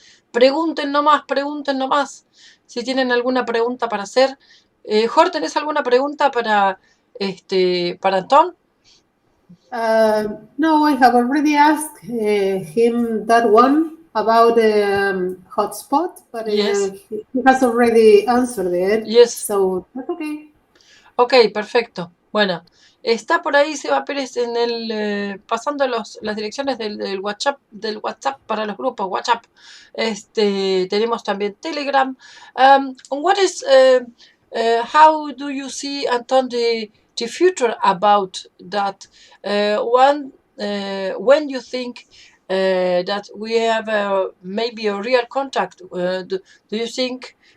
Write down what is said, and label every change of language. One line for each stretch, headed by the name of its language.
Spanish: Pregunten nomás. Si tienen alguna pregunta para hacer. Jorge, ¿tenés alguna pregunta para Anton?
English: No, I have already asked him that one about the hotspot, but Yes. He has already answered it. Yes. So that's okay.
Spanish: Ok, perfecto. Bueno, está por ahí Seba Pérez en el pasando las direcciones del WhatsApp para los grupos WhatsApp. Tenemos también Telegram.
English: What is how do you see, Anton, the future about that? When you think that we have maybe a real contact, do you think?